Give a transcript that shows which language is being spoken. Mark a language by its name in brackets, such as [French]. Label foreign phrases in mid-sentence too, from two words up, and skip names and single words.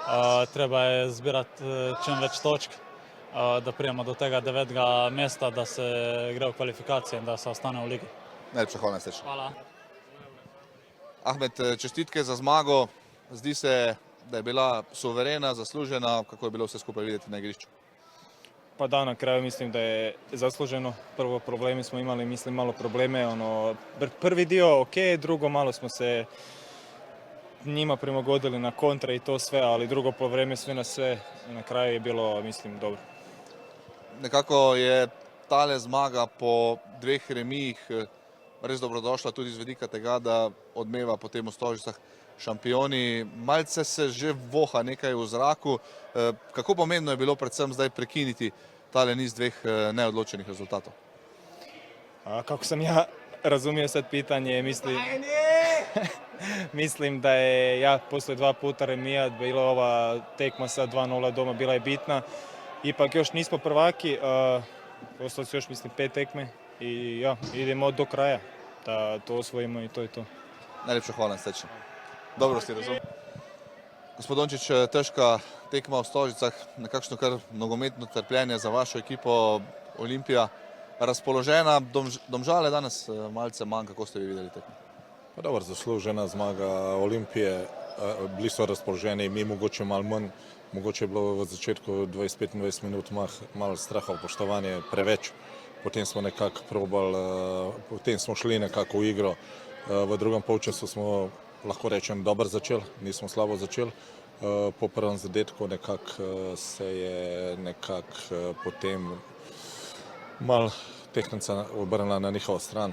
[Slovenian] Treba je zbirati čim več točk, da prijemo do tega 9. mesta, da se gre v kvalifikacije in da se ostane v ligi. Najlepša hvala, Steč. Hvala. Ahmed, čestitke za zmago. Zdi se, da je bila suverena, zaslužena. Kako je bilo vse skupaj videti na igrišču? [Bosnian] Pa da, na kraju mislim da je zasluženo. Prvo problemi smo imali, mislim malo probleme. Prvi dio ok, drugo malo smo se njima prilagodili na kontra i to sve, ali drugo polovreme sve na sve. Na kraju je bilo, mislim, dobro. [Slovenian] Nekako je tale zmaga po dveh remijih res dobrodošla tudi z vidika tega, da odmeva potem v Stožicah šampioni. Malce se že voha nekaj v zraku. Kako pomembno je bilo predvsem zdaj prekiniti tale niz dveh neodločenih rezultatov? [Bosnian] Kako sam ja razumio sad pitanje, mislim da je ja poslije 2 puta remija bila ova tekma sa 2:0 doma bila je bitna. Ipak još nismo prvaki, ostalo su još mislim 5 tekme i ja, idemo do kraja da to osvojimo i to je to. [Slovenian] Najlepša hvala, Steč. Dobro si razumel. Gospod Dončić, težka tekma v Stožicah, nekakšno kar nogometno trpljenje za vašo ekipo Olimpija. Razpoložena, Domžale danes malce manj, kako ste vi videli tekmo? Pa dobro, zaslužena zmaga Olimpije, bili so razpoloženi, mi mogoče malo manj, mogoče je bilo v začetku 20-25 minut malo straha, poštovanje preveč, potem smo nekako probali, potem smo šli nekako v igro, v drugem polčasu smo, lahko rečem, dobro začeli, nismo slabo začeli, po prvem zadetku nekako se je nekako potem malo tehnica obrnila na njihovo stran.